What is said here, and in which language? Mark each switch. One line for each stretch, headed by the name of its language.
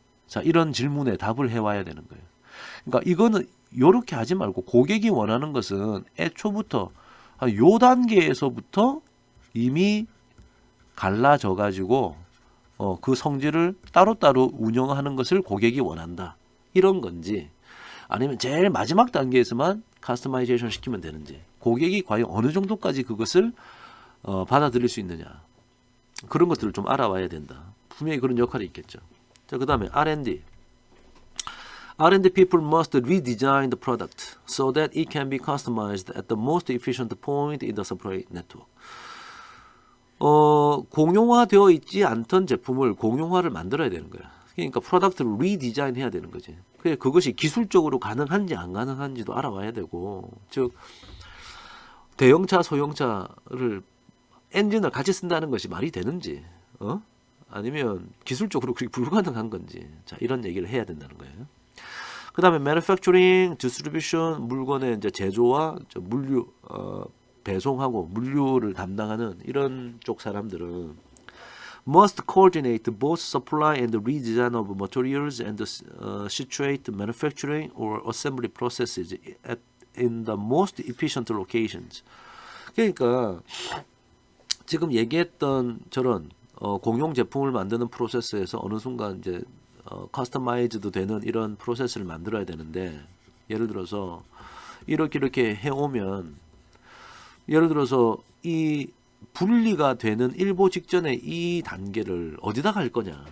Korean: 자, 이런 질문에 답을 해와야 되는 거예요. 그러니까 이거는 이렇게 하지 말고 고객이 원하는 것은 애초부터 요 단계에서부터 이미 갈라져 가지고 그 성질을 따로따로 운영하는 것을 고객이 원한다. 이런 건지 아니면 제일 마지막 단계에서만 커스터마이제이션 시키면 되는지 고객이 과연 어느 정도까지 그것을 받아들일 수 있느냐. 그런 것들을 좀 알아와야 된다. 분명히 그런 역할이 있겠죠. 자, 그 다음에 R&D.
English: R&D people must redesign the product so that it can be customized at the most efficient point in the supply network.
Korean: 공용화되어 있지 않던 제품을 공용화를 만들어야 되는 거야. 그러니까 프로덕트를 리디자인 해야 되는 거지. 그것이 기술적으로 가능한지 안 가능한지도 알아와야 되고, 즉 대형차, 소형차를 엔진을 같이 쓴다는 것이 말이 되는지, 아니면 기술적으로 그게 불가능한 건지, 자, 이런 얘기를 해야 된다는 거예요. 그 다음에 manufacturing, distribution, 물건의 이제 제조와 물류, 배송하고 물류를 담당하는 이런 쪽 사람들은
English: must coordinate both supply and redesign of materials and situate manufacturing or assembly processes in the most efficient locations.
Korean: 그러니까 지금 얘기했던 저런 공용 제품을 만드는 프로세스에서 어느 순간 이제 커스터마이즈도 되는 이런 프로세스를 만들어야 되는데, 예를 들어서 이렇게 해오면, 예를 들어서 이 분리가 되는 일보 직전에 이 단계를 어디다 갈 거냐.